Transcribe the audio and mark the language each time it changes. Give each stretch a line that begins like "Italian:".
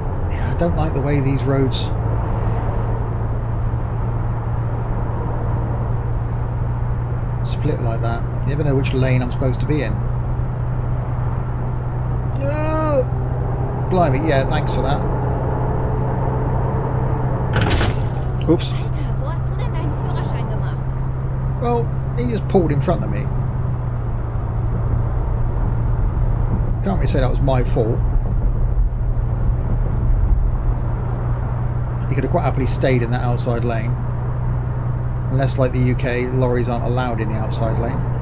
English: Yeah, I don't like the way these roads split like that. You never know which lane I'm supposed to be in. Oh, blimey, yeah, thanks for that. Oops.
German: Alter, wo hast du denn deinen Führerschein gemacht?
English: Well, he just pulled in front of me. Can't really say that was my fault. He could have quite happily stayed in that outside lane. Unless, like the UK, lorries aren't allowed in the outside lane.